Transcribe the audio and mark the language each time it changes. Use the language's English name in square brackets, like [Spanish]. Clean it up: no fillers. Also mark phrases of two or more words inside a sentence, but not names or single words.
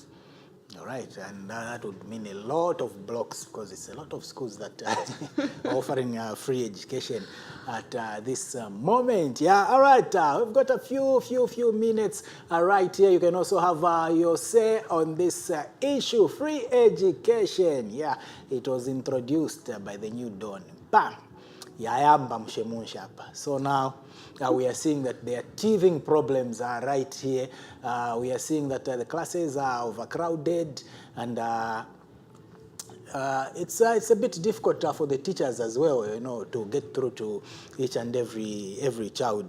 [English] All right, and that would mean a lot of blocks because it's a lot of schools that are offering free education at this moment. Yeah, all right, we've got a few minutes right here. You can also have your say on this issue, free education. Yeah, it was introduced by the new Dawn. Bam! Yayamba mshemunsha hapa. So now we are seeing that there are teething problems right here. We are seeing that the classes are overcrowded, and it's a bit difficult for the teachers as well, you know, to get through to each and every child.